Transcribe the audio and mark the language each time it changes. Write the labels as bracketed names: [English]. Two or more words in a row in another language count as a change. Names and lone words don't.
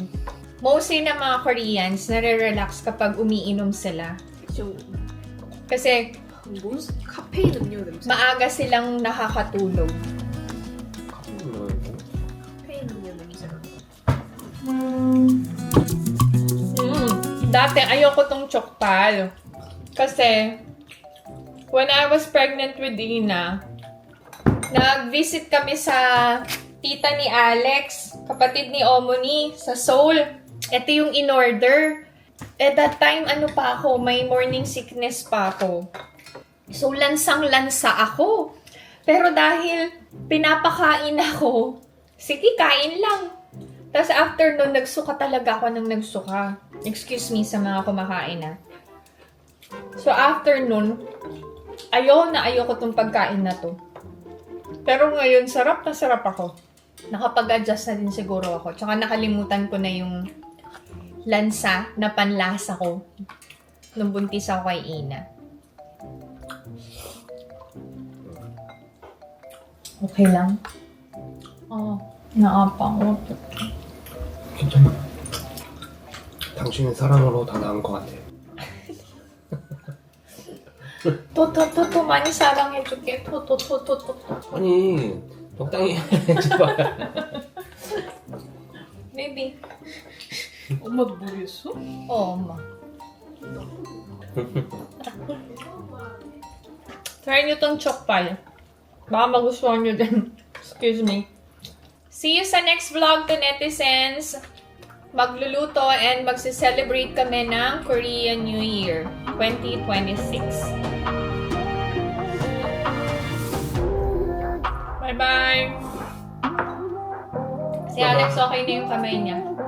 [Filipino] Mostly na mga Koreans, nare-relax kapag umiinom sila. Kasi [Korean] 뭔 카페인 음료 냄새. [Filipino] maaga silang nakakatulog. [Korean] 카페인 음료 냄새. [Filipino] Dati ayoko tong chokpal. Kasi [English] when I was pregnant with Ina, [Filipino] nag-visit kami sa tita ni Alex, kapatid ni Omoni, sa Seoul. Ito yung in-order. [English] At that time, [Filipino] may [English] morning sickness [Filipino] pa ako. So, lansang-lansa ako. Pero dahil pinapakain ako, sige, kain lang. Tapos after nun, nagsuka talaga ako ng nagsuka. [English] Excuse me [Filipino] sa mga kumakain na. So, after nun, ayoko tong pagkain na to. Pero ngayon, sarap na sarap ako. Nakapag-adjust na din siguro ako. Tsaka nakalimutan ko na yung lansa na panlasa ko nung buntis ako kay Ina. Okay lang? Oo. naapang. [Korean] 괜찮아. 당신은 사랑으로 다 나은 것 같아. 토토토토 많이 사랑해줄게. 토토토토토. 아니 적당히 해야지 봐. Baby. 엄마도 모르겠어? 엄마. [Filipino] Try nyo tong chokpal. Baka magustuhan nyo din. [English] Excuse me. See you [Filipino] sa [English] next vlog [Filipino] to netizens. Magluluto and magse-celebrate kami ng Korean New Year 2026. Bye-bye! Si Alex, okay na yung kamay niya.